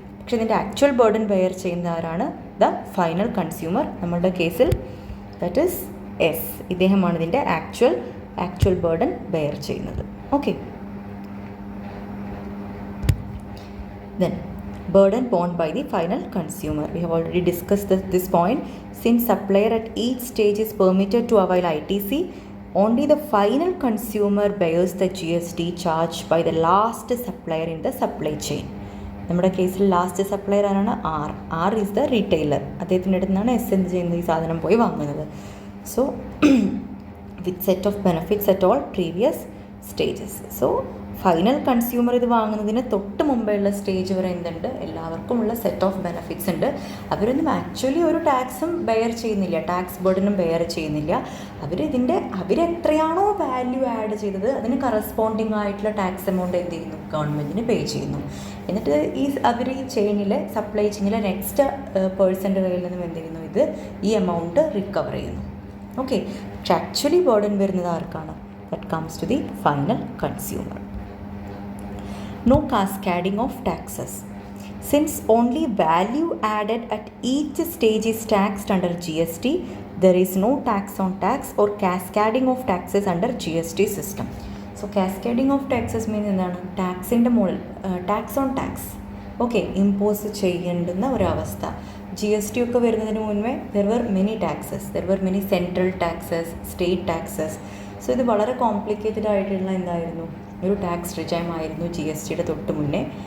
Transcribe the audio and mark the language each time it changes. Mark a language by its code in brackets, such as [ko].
[ml] പക്ഷേ ഇതിൻ്റെ actual burden bear ചെയ്യുന്ന ആരാണ്? [en] The final consumer. [ml] നമ്മളുടെ കേസിൽ [en] That is S. [ml] ഇദ്ദേഹമാണ് ഇതിൻ്റെ ആക്ച്വൽ ബേർഡൻ ബെയർ ചെയ്യുന്നത്. [en] Okay, then burden borne by the final consumer. We have already discussed this point. Since supplier at each stage is permitted to avail ITC, only the final consumer bears the GST charged by the last supplier in the supply chain. [ml] നമ്മുടെ കേസിൽ last supplier ആരാണ്? R is the retailer. അദ്ദേഹത്തിൻ്റെ അടുത്ത് നിന്നാണ് S എന്ത് ചെയ്യുന്നത്? ഈ സാധനം പോയി വാങ്ങുന്നത്. So [en] with set of benefits at all previous stages. [ml] So final consumer ഇത് വാങ്ങുന്നതിന് തൊട്ട് മുമ്പേയുള്ള സ്റ്റേജ് വരെ എന്തുണ്ട്, എല്ലാവർക്കുമുള്ള സെറ്റ് ഓഫ് ബെനഫിറ്റ്സ് ഉണ്ട്. അവരൊന്നും ആക്ച്വലി ഒരു ടാക്സും ബെയർ ചെയ്യുന്നില്ല, ടാക്സ് ബർഡനും ബെയർ ചെയ്യുന്നില്ല. അവരെത്രയാണോ വാല്യൂ ആഡ് ചെയ്തത് അതിന് കറസ്പോണ്ടിങ് ആയിട്ടുള്ള ടാക്സ് എമൗണ്ട് എന്ത് ചെയ്യുന്നു, ഗവൺമെൻറ്റിന് പേ ചെയ്യുന്നു. എന്നിട്ട് അവർ ഈ ചെയിനിലെ സപ്ലൈ ചെയിനിലെ നെക്സ്റ്റ് പേഴ്സൻ്റെ കയ്യിൽ നിന്നും എന്ത് ചെയ്യുന്നു, ഇത് ഈ എമൗണ്ട് റിക്കവർ ചെയ്യുന്നു. ഓക്കെ, പക്ഷെ ആക്ച്വലി ബർഡൻ വരുന്നത് ആർക്കാണ്? [en] That comes to the final consumer. No cascading of taxes. Since only value added at each stage is taxed under GST, there is no tax on tax or cascading of taxes under GST system. So cascading of taxes means എന്താണ്? [ml] ടാക്സിൻ്റെ മുകളിൽ tax on tax, okay, impose ചെയ്യേണ്ടുന്ന ഒരവസ്ഥ. GST ഒക്കെ വരുന്നതിന് മുൻപേ [en] There were many taxes, there were many central taxes, state taxes. [ml] So ഇത് വളരെ complicated ആയിട്ടുള്ള എന്തായിരുന്നു, ഒരു ടാക്സ് റിജൈം ആയിരുന്നു GSTയുടെ തൊട്ട് മുന്നേ.